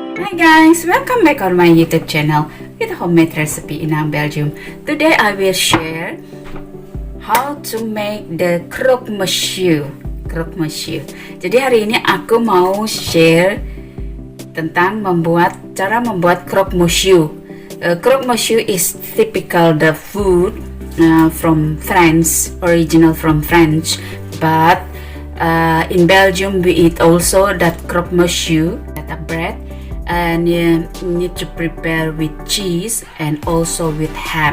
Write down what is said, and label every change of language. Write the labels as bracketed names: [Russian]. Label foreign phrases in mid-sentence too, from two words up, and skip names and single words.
[English] Hi guys, welcome back on my YouTube channel with homemade recipe in Belgium. Today I will share how to make the croque monsieur. [Indonesian] Jadi hari ini aku mau share tentang cara membuat croque monsieur. [English] Croque monsieur is typical the food from France, original from French, but in Belgium we eat also that croque monsieur, that bread, and you need to prepare with cheese and also with ham.